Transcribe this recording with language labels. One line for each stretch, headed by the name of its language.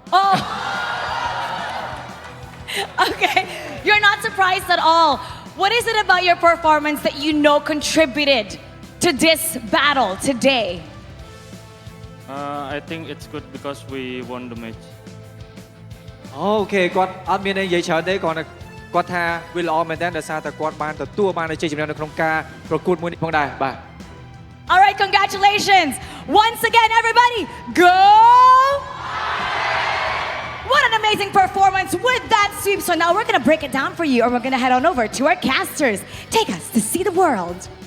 English: Oh. Okay, you're not surprised at all. What is it about your performance that you know contributed to this battle today? I think it's good because we won the match.
Khmer: អូខេគាត់អត់មានអីនិយាយច្រើនទេគាត់គាត់ថាវាល្អមែនតើដោយសារតែគាត់បានទទួលបានជ័យជំនះនៅក្នុងការប្រកួតមួយនេះផងដែរបាទ
English: All right, congratulations. Once again, everybody, go! What an amazing performance with that sweep. So now we're going to break it down for you, and we're going to head on over to our casters. Take us to see the world.